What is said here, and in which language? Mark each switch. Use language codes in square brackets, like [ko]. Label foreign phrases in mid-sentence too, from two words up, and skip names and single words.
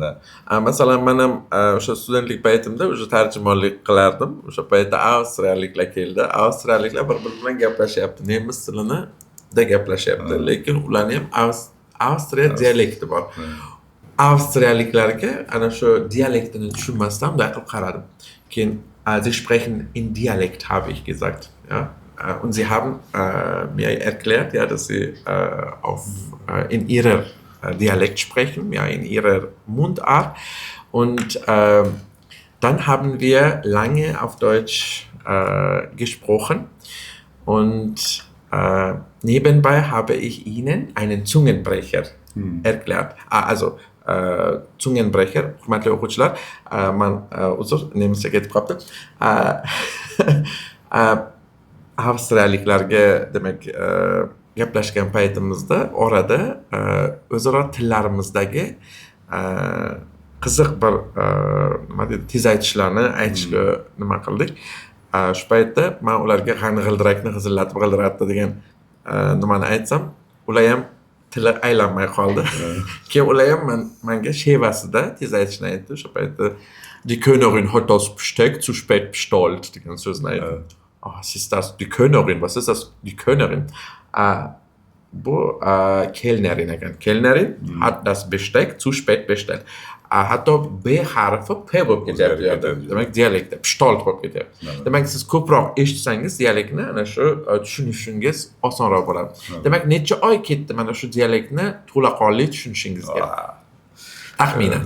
[uz] Masalan, men ham o'sha studentlik paytimda o'sha tarjimonlik qilardim. O'sha paytda avstriyaliklar keldi. Avstriyaliklar bir-biri bilan gaplashyapti. Nemis tilini da gaplashyapti, lekin ularning ham Avstriya dialekti bor. Avstriyaliklarga ana shu dialektini tushunmasdan bunday qilib qaradim. [de] Keyin sie sprechen in Dialekt, habe ich gesagt. Ja? Und sie haben mir erklärt, ja, dass sie in ihrer Dialekt sprechen, ja, in ihrer Mundart. Und dann haben wir lange auf Deutsch gesprochen und nebenbei habe ich ihnen einen Zungenbrecher erklärt. Also Zungenbrecher, [uz] hurmatli o'quvchilar, men uzr, nemischa ketib qolibdi. Avstriyaliklarga demak gaplashgan paytimizda orada o'zaro tillarimizdagi qiziq bir nima deydi, tezaytishlarni aytishga nima qildik. Shu paytda men ularga qani g'ildirakni g'izillatib g'ildiratdi degan nimani aytsam, ular ham tili aylanmay qoldi. Keyin ular ham menga shevasida tez aytishni aytdi. O'sha paytda [de] die Königin hat das Besteck zu spät bestellt [uz] degan so'zni aytdi. [de] Was ist das? Die Königin, was ist das? Die Königin. [uz] Bu Kellnerin ekan. [de] Kellnerin hat das Besteck zu spät bestellt. [uz] Hatto B harfi P bo'lib ketyapti. Demak, dialektda bestellt bo'lib ketyapti. Demak, siz ko'proq eshitsangiz dialektni, ana shu tushunishingiz osonroq bo'ladi. Demak, necha oy ketdi mana shu dialektni to'laqonli tushunishingizga? Taxminan.